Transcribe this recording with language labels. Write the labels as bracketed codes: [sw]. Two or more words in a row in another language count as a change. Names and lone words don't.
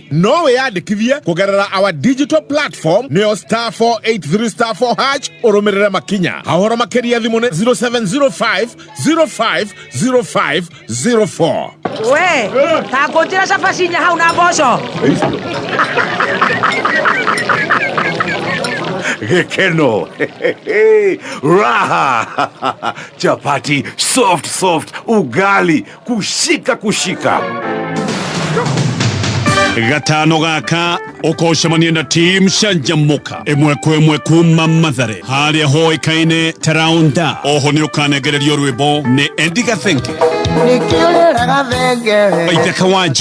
[ki] No wĩyandĩkithie kũgerera [en] our digital platform [ki] nĩyo *483*4# ũrũmĩrĩre makinya. Hahoro makĩria thimũ nĩ 0705 050504. We, ta ngũnjĩra cabacinya hau na mboco. Gekeno. Raha. [sw] Chapati soft, ugali kushika. [ki] Gatano gaka ũkocemania na team Shanjamuka ĩmwe kwa ĩmwe kuma Mathare harĩa hoĩkaine Taraunda. Oho nĩ ũkanengererio rwĩmbo nĩ Ndikona. Nikiulira gathenge Baita kawaje